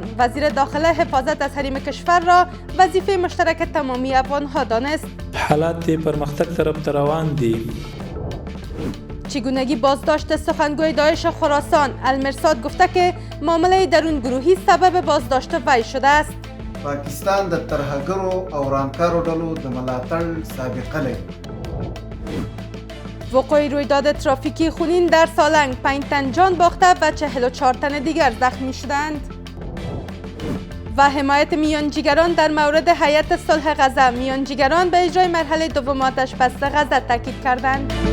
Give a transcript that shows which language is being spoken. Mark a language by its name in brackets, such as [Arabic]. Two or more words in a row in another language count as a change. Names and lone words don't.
[Persian] وزیر داخله حفاظت از حریم کشور را وظیفه مشترک تمامی افغانها دانست. [Pashto] حالات پرمختگ طرف روان دی. [Persian] چگونگی بازداشت سخنگوی داعش خراسان. المرصاد گفته که معامله درون گروهی سبب بازداشت وی شده است. [Pashto] پاکستان د ترهګرو او رانکارو ډلو د ملاتړ سابقه لري. [Persian] وقوع رویداد ترافیکی خونین در سالنگ، 5 تن جان باخته و 44 تن دیگر زخمی شدند. و حمایت میانجیگران در مورد هیئت صلح غزه. میانجیگران به اجرای مرحله دوم آتش‌بس غزه تاکید کردند.